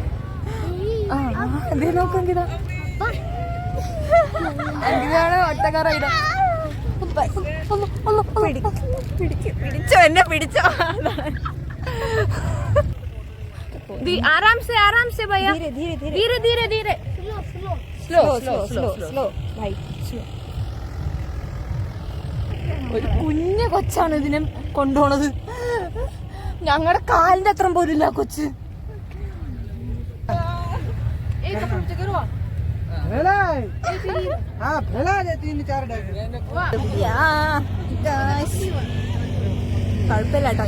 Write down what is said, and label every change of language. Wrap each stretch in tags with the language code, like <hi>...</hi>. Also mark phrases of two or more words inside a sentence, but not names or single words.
<ml>അതേ നോക്കങ്കിത അങ്കിതാണ് ഒട്ടക്കാറായിട. പിടിച്ചോ എന്നെ പിടിച്ചോ.</ml> <hi>आराम से भैया, धीरे धीरे സ്ലോ.</hi> <ml>ഒരു കുഞ്ഞു കൊച്ചാണ് ഇതിനെ കൊണ്ടുപോണത്. ഞങ്ങളുടെ കാലിന്റെ അത്ര പോലും ഇല്ല കൊച്ച്. കുഴപ്പമില്ല കേട്ടോ.</ml>